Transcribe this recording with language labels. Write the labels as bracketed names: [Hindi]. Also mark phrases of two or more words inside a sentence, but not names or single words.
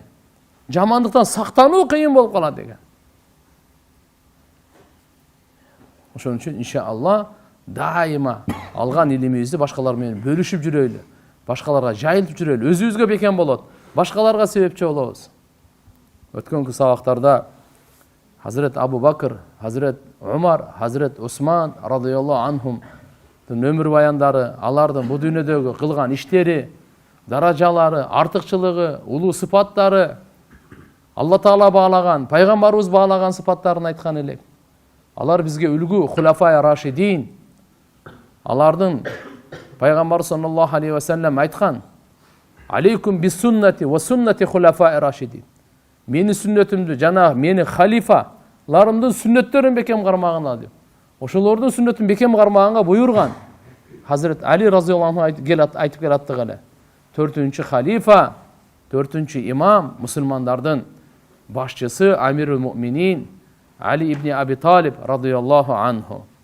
[Kyrgyz] Жамандыктан сактануу кыйын болуп калат экен. Ошон үчүн иншалла дайыма алган илимибизди башкалар менен бөлүшүп жүрөйлү. Башкаларга жайылтып жүрөйлү. Өзүбүзгө бекем болот. Башкаларга себепчи болобуз. Өткөнкү сабактарда Hazret Abu Bakr, Hazret Umar, Hazret Osman [Arabic] رضي الله عنهم [Kyrgyz] ömür баяндары, алардын бу дүйнөдөгү кылган иштери, даражалары, артыкчылыгы, улуу сыпаттары, Алла Таала баалаган, пайгамбарыбыз баалаган сыпаттарын айткан элек. Алар бизге үлгү, [Arabic] الخلفاء الراشدين. [Kyrgyz] Алардын пайгамбар [Arabic] صلى الله عليه وسلم [Kyrgyz] айткан: [Arabic] "عليكم بسنتي وسنة الخلفاء الراشدين." [Kyrgyz] Мени сүннөтүмдү жана мени халифаларымдын сүннөттөрүн бекем кармагына деп. Ошолордун сүннөтүн бекем кармаганга буйрган. Hazret Ali [Arabic] رضي الله عنه [Kyrgyz] айтып келаттык эле. 4-чү халифа, 4-чү имам, мусулмандардын башчысы [Arabic] أمير المؤمنين [Kyrgyz] Али ибн Аби Талиб [Arabic] رضي الله عنه.